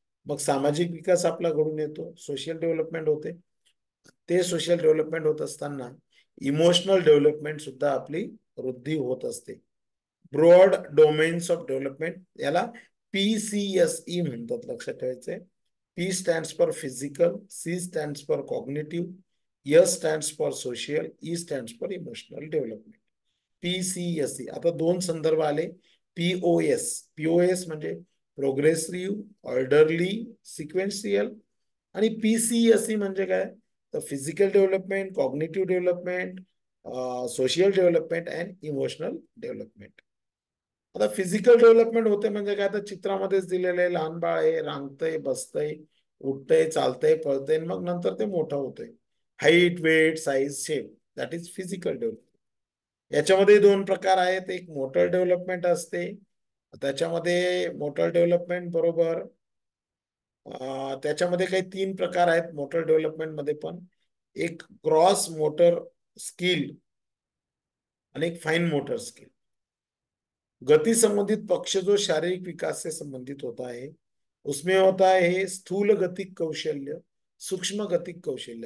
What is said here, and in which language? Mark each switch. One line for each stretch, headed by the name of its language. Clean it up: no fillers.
Marathi: मग सामाजिक विकास आपला घडून येतो, सोशल डेव्हलपमेंट होते। ते सोशल डेव्हलपमेंट होत असताना इमोशनल डेव्हलपमेंट सुद्धा आपली वृद्धी होत असते। ब्रॉड डोमेन्स ऑफ डेव्हलपमेंट याला PCSE म्हणतात, लक्षात ठेवायचंय।
English: P stands for physical, C stands for cognitive, S stands for social, E stands for emotional development. PCSE।
Marathi: आता दोन संदर्भ आले, POS म्हणजे प्रोग्रेसिव्ह, ऑर्डरली, सिक्वेन्शियल, आणि PCSE म्हणजे काय तर physical development, cognitive development, social development and emotional development. आता फिजिकल डेव्हलपमेंट होते म्हणजे काय, तर चित्रामध्येच दिलेलं आहे, लहान बाळ आहे, रांगतंय, बसतंय, उठतंय, चालतंय, पळतंय, मग नंतर ते मोठं होतंय.
English: Height, weight, size, shape, that is physical development.
Marathi: याच्यामध्ये दोन प्रकार आहेत. एक मोटर डेव्हलपमेंट असते, त्याच्यामध्ये मोटर डेव्हलपमेंट बरोबर त्याच्यामध्ये काही 3 प्रकार आहेत मोटर डेव्हलपमेंट मध्ये पण. एक ग्रॉस मोटर स्किल आणि एक फाइन मोटर स्किल.
Hindi: गति संबंधित पक्ष जो शारीरिक विकास से संबंधित होता है, उसमें होता है स्थूल गतिक कौशल्य, सूक्ष्म गतिक कौशल्य.